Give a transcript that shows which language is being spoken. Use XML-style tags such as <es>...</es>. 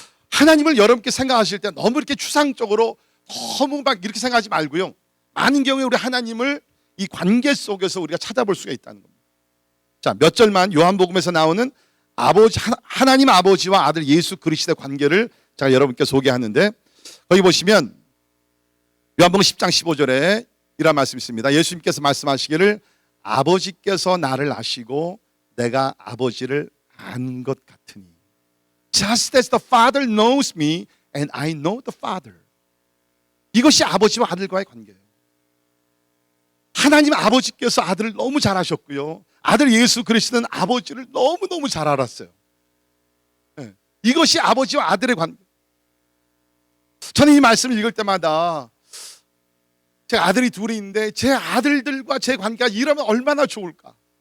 <ko>하나님을 여러분께 생각하실 때 너무 이렇게 추상적으로 너무 막 이렇게 생각하지 말고요, 많은 경우에 우리 하나님을 이 관계 속에서 우리가 찾아볼 수가 있다는 겁니다. 자, 몇 절만 요한복음에서 나오는 하나님 아버지와 아들 예수 그리스도의 관계를 제가 여러분께 소개하는데, 거기 보시면 요한복음 10장 15절에 이런 말씀이 있습니다. 예수님께서 말씀하시기를 아버지께서 나를 아시고 내가 아버지를 안 것 같으니,</ko> <en>just as the Father knows me and I know the Father.</en> <ko>이것이 아버지와 아들과의 관계예요. 하나님 아버지께서 아들을 너무 잘 아셨고요, 아들 예수 그리스도는 아버지를 너무너무 잘 알았어요. 이것이 아버지와 아들의 관계. 저는 이 말씀을 읽을 때마다 제 아들이 둘이 있는데 제 아들들과 제 관계가 이러면 얼마나 좋을까.</ko>